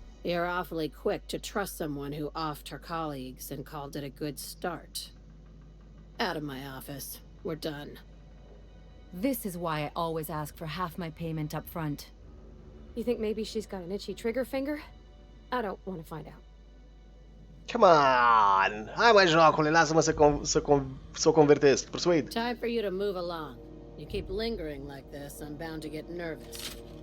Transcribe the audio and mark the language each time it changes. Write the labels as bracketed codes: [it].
[en] You're awfully quick to trust someone who offed her colleagues and called it a good start. Out of my office. We're done. This is why I always ask for half my payment up front. You think maybe she's got an itchy trigger finger? I don't want to find out. Come on! [ro] Hai mai jocule, lasă-mă să o convertez. [en] Persuade. Time for you to move along. You keep lingering like this, I'm bound to get nervous.